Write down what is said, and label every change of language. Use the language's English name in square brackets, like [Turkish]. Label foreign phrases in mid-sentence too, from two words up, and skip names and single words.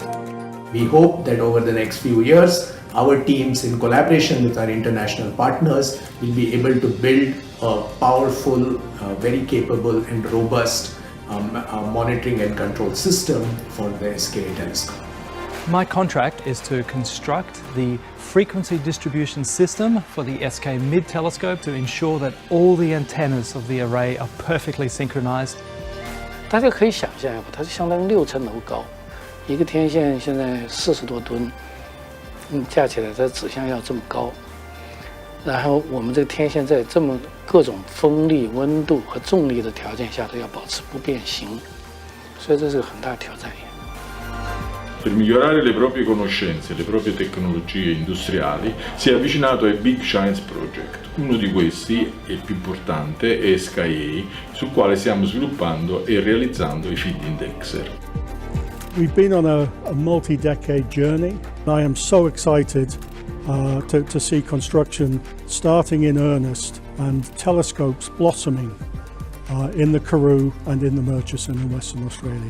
[English] We hope that over the next few years, our teams in collaboration with our international partners will be able to build a powerful, very capable and robust monitoring and control system for the SKA telescope. My contract is to construct the frequency distribution system for the SK Mid telescope to ensure that all the antennas of the array are perfectly synchronized. [Chinese] 大家可以想象一下，它是相当于6层楼高，一个天线现在40多吨，架起来它指向要这么高，然后我们这个天线在这么各种风力、温度和重力的条件下都要保持不变形，所以这是个很大的挑战。 [Italian] per migliorare le proprie conoscenze e le proprie tecnologie industriali, si è avvicinato ai [English] Big Science Project. [Italian] Uno di questi, e più importante, è SKA, sul quale stiamo sviluppando e realizzando i [English] feed indexer. We've been on a multi-decade journey. I am so excited to see construction starting in earnest and telescopes blossoming in the Karoo and in the Murchison in Western Australia.